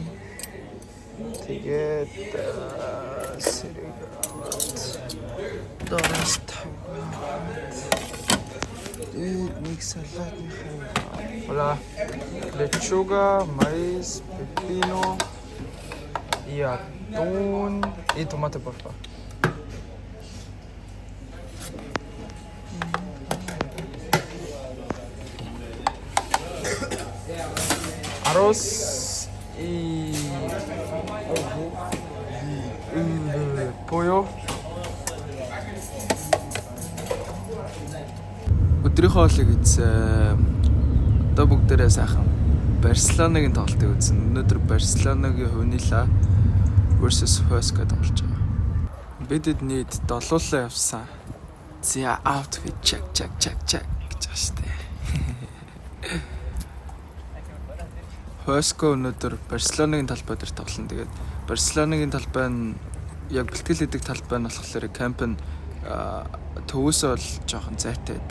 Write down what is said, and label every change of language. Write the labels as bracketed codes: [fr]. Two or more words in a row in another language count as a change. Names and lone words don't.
[mn] Тэгээд сэрэг аваад доороос таваад. Нэг салат нөхөө. [es] Hola. Lechuga, maíz, pepino y atún y tomate, por favor. Arroz y pollo. [mn] Өдрийн хоолыг үзсэн. Одоо бүгдээрээ сайхан Барселонагийн тоглолтыг үзсэн. Өнөөдөр Барселонагийн Хувнила versus Huesca тоглож байгаа. Бидэд нийт 7-лаа явсан. За [en] outfit check [mn] гэж байгаа шүү дээ. Huesca өнөөдөр Барселонагийн талбай дээр тоглоно. Тэгээд Барселонагийн талбай нь яг бэлтгэл хийдэг талбай нь болохоор камп нь төвөөсөө бол жоохон зайтай байдаг.